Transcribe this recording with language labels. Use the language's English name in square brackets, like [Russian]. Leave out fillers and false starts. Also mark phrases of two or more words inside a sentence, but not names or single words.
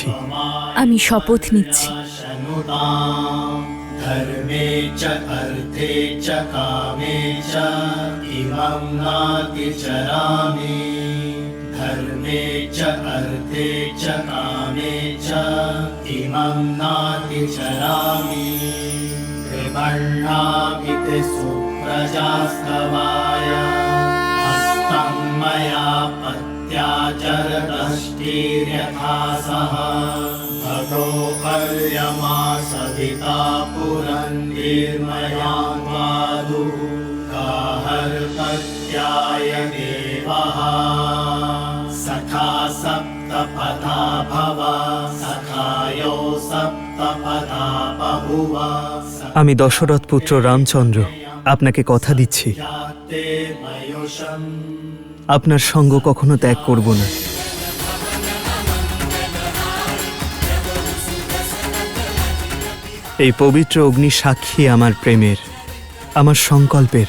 [Bangla] আমি শপথ নিচ্ছি, [Sanskrit] ধর্মে চ অর্থে চ কামে চ ইমং নাতি চরামি। ধর্মে চ অর্থে চ কামে চ ইমং নাতি চরামি। কৃপণামিতে সুপ্রজাস্তবায় হস্তং ময়া পত্যাচরদষ্টির্যথা সহ। भगो पर्यमा सविता पुरन्निर्मयान्वादु गाहर्पत्याय देवः। सखा सप्तपथा भव सखायो सप्तपथा बभुव। [Bangla] আমি দশরথ পুত্র রামচন্দ্র আপনাকে কথা দিচ্ছি, আপনার সঙ্গ কখনো ত্যাগ করব না। এই পবিত্র অগ্নি সাক্ষী আমার প্রেমের, আমার সংকল্পের।